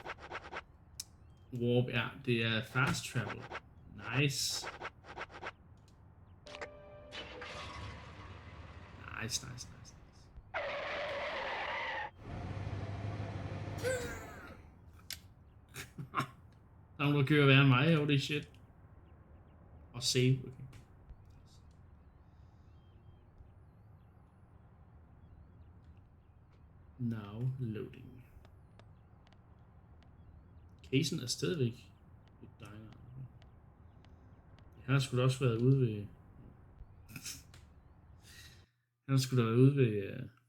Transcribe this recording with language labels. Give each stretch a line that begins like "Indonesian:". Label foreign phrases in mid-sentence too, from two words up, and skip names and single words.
Danish: Warp, ja, det er
English: fast travel. Nice. Nice.
Danish: Der er nogen, der kører værre end mig,
English: holy shit.
Danish: Og save, okay.
English: Now loading.
Danish: Casen er stadigvæk et diner. Han har sgu da også været ude ved... Han har sgu da været ude ved...